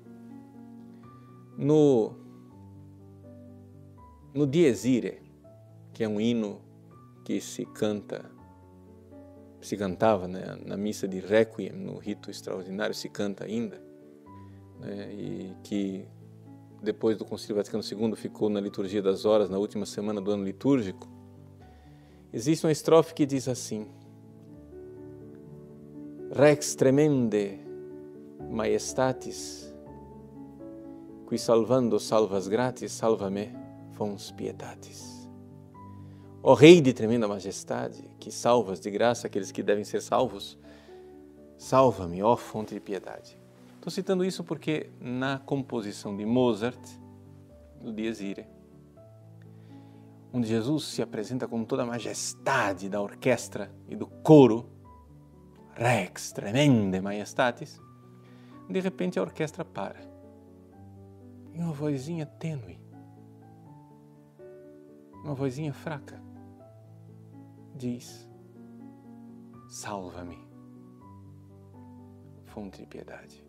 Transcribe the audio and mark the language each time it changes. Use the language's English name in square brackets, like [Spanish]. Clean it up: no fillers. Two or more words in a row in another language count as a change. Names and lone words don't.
[Portuguese] No Dies Irae, que é um hino que se cantava, né, na missa de Requiem, no rito extraordinário, se canta ainda, né, e que depois do Concílio Vaticano II ficou na liturgia das horas, na última semana do ano litúrgico. Existe uma estrofe que diz assim, [Latin] Rex tremende Majestatis, qui salvando salvas gratis, salva-me, fons pietatis. [Portuguese] Ó Rei de tremenda majestade, que salvas de graça aqueles que devem ser salvos, salva-me, ó fonte de piedade. Estou citando isso porque na composição de Mozart, no Dies Irae, onde Jesus se apresenta com toda a majestade da orquestra e do coro, [Latin] Rex tremende majestatis, [Portuguese] de repente a orquestra para. E uma vozinha tênue, uma vozinha fraca, diz, salva-me, fonte de piedade.